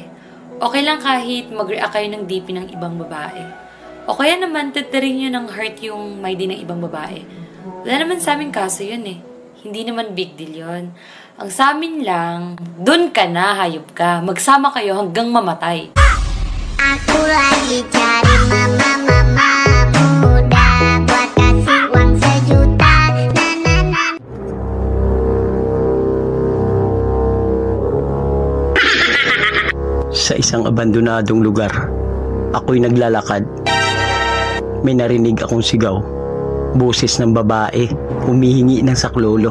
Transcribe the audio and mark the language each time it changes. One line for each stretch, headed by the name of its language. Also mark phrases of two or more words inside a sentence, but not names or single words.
Filipino: Okay lang kahit mag-react kayo ng DP ng ibang babae. O kaya naman, tatarin niyo ng heart yung may din ng ibang babae. Wala naman sa aming kaso yun eh. Hindi naman big deal yun. Ang sa amin lang, dun ka na, hayop ka. Magsama kayo hanggang mamatay.
Indonesian: Aku lagi cari mama muda buat kasih uang 1 juta.
Filipino: Sa isang abandonadong lugar, ako'y naglalakad. May narinig akong sigaw. Boses ng babae, humihingi ng saklolo.